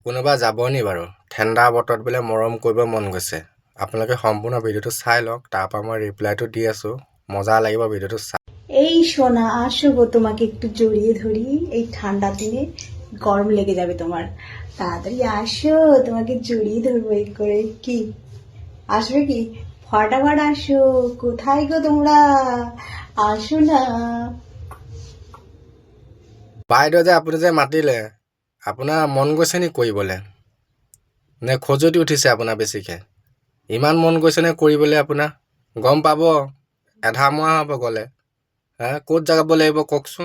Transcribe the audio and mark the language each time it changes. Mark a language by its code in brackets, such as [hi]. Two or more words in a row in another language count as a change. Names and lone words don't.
[as] কোনোবা যাব নি বাৰু? ঠাণ্ডা বতৰত বোলে মৰম কৰিব মন গৈছে। আপোনালোকে সম্পূৰ্ণ ভিডিঅ'টো চাই লওক, তাৰপৰা মই রিপ্লাইটো দি আছোঁ। মজা লাগিব ভিডিঅ'টো চাই। [bn] এই সোনা আসো গো, তোমাকে একটু জড়িয়ে ধরি। এই ঠান্ডা দিনে গরম লেগে যাবে তোমার, তাড়াতাড়ি আসো, তোমাকে জড়িয়ে ধরবো এই করে। কি আসবে কি? ফটাফট আসো, কোথায় গো তোমরা? আসো না। [as] বাইদেউ যে আপুনি যে মাতিলে, আপোনাৰ মন গৈছে নি কৰিবলৈ? নে খজুতি উঠিছে আপোনাৰ বেছিকৈ? ইমান মন গৈছে নে কৰিবলৈ আপোনাৰ? গম পাব এধামৰা হ'ব গ'লে। ক'ত যাব লাগিব কওকচোন?